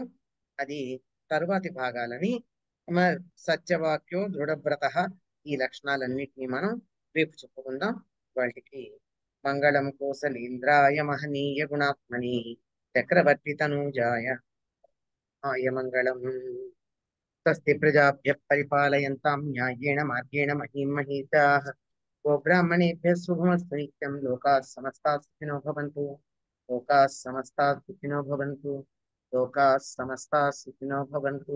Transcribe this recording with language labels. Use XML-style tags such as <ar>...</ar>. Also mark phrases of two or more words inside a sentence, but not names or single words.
<te>అది తరువాతి భాగాలని</te> <sa>సత్యవాక్యో దృఢవ్రత,</sa> <te>ఈ లక్షణాలన్నిటినీ మనం రేపు చెప్పుకుందాం.</te> <sa>వాటికి మంగళం కోసలేంద్రాయ మహనీయ గుణాత్మని చక్రవర్తి తనూజాయ మంగళం. స్వస్తి ప్రజాభ్యః పరిపాలయంతాం న్యాయేణ మార్గేణ మహీం మహీషాః. గోబ్రాహ్మణేభ్యः శుభమస్తు నిత్యం. లోకాः సమస్తాः సుఖినో భవంతు. లోకాः సమస్తాः సుఖినో భవంతు. లోకాः సమస్తాः సుఖినో భవంతు.</sa>